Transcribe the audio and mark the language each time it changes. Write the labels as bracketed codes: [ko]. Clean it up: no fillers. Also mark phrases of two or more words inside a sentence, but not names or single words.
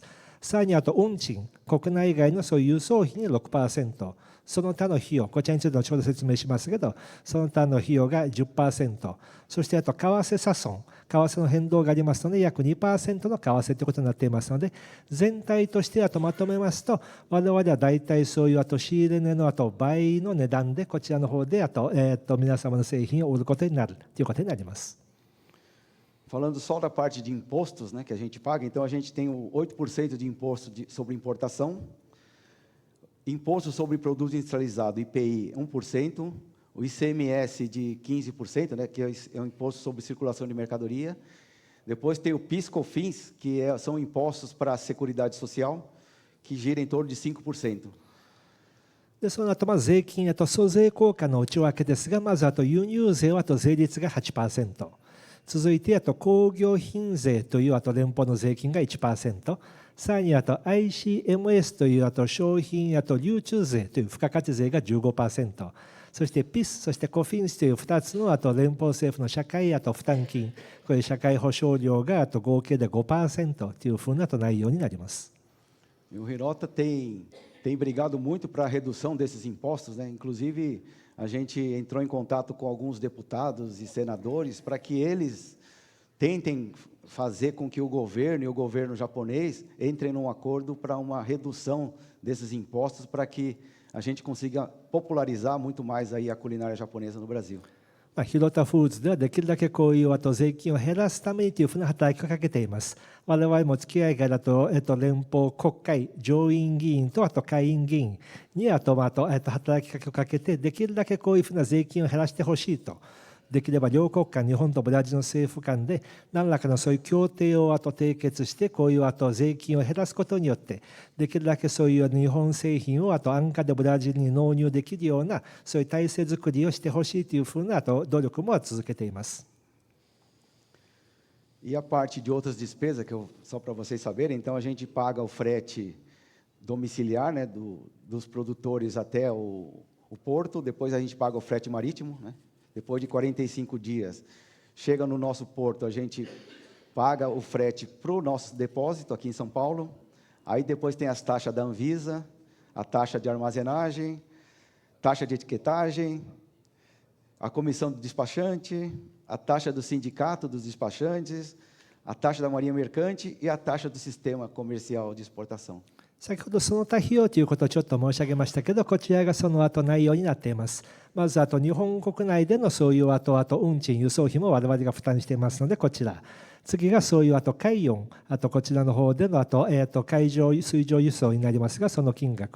[ja] さらに運賃、国内外のそういう輸送費に 6%、その他の費用、こちらについて後ほど説明しますけど、その他の費用が 10%、そして為替差損、為替の変動がありますので、約 2% の為替ということになっていますので、全体としてまとめますと、我々は大体そういう仕入れ値の倍の値段で、こちらの方で皆様の製品を売ることになるということになります。 [pt] Falando só da parte de impostos, né, que a gente paga, então a gente tem o 8% de imposto sobre importação, imposto sobre produto industrializado, IPI, 1%, o ICMS de 15%, né, que é o imposto sobre circulação de mercadoria. Depois tem o PIS/COFINS, que são impostos para a Seguridade Social, que gira em torno de 5%. [ja] でその後税金、租税効果の内訳ですが、まず輸入税は税率が 8%。続いて工業品税という連邦の税金が 1%、さらにICMS という商品流通税という付加価値税が 15%、そして PIS、そして COFINS という2つの連邦政府の社会負担金、これ社会保障料が合計で 5% というふうな内容になります。 [pt] O Hirota tem brigado muito para a redução desses impostos, né? Inclusive a gente entrou em contato com alguns deputados e senadores para que eles tentem fazer com que o governo e o governo japonês entrem num acordo para uma redução desses impostos para que a gente consiga popularizar muito mais aí a culinária japonesa no Brasil. [ja] ヒロタフーズではできるだけこういう税金を減らすためにというふうな働きをかけています。我々も付き合いがある連邦国会上院議員と下院議員に働きかけをかけて、できるだけこういうふうな税金を減らしてほしいと。できれば両国間、日本とブラジルの政府間で何らかのそういう協定を締結して、こういう税金を減らすことによって、できるだけそういう日本製品を安価でブラジルに納入できるようなそういう体制作りをしてほしいというふうな努力も続けています。 [pt] E a parte de outras despesas, só para vocês saberem, então a gente paga o frete domiciliar, né, dos produtores até o porto, depois a gente paga o frete marítimo, né? Depois de 45 dias, chega no nosso porto, a gente paga o frete para o nosso depósito aqui em São Paulo. Aí depois tem as taxas da Anvisa, a taxa de armazenagem, taxa de etiquetagem, a comissão do despachante, a taxa do sindicato dos despachantes, a taxa da Marinha Mercante e a taxa do sistema comercial de exportação. [ja] 先ほどその他費用ということをちょっと申し上げましたけど、こちらがその内容になっています。まず日本国内でのそういう運賃、輸送費も我々が負担していますので、こちら。次がそういう海運、こちらの方での海上、水上輸送になりますが、その金額。